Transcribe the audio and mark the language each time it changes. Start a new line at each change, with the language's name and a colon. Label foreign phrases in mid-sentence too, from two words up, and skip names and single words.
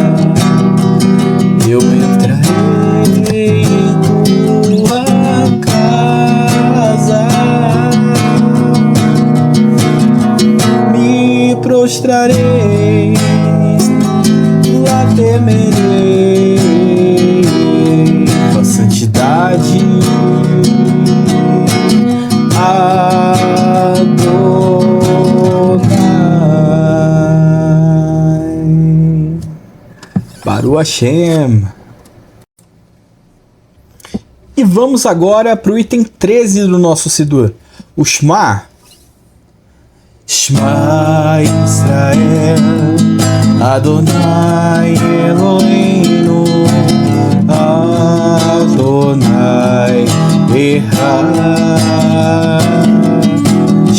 Portuguese: eu entrarei em tua casa, me prostrarei, lá temerei tua santidade, Adonai.
Hebrew: ברוך השם.
Portuguese: E vamos agora para o item 13 do nosso Sidur, o Shema.
Hebrew: שמע ישראל, אדוני אלוהינו, אדוני אחד.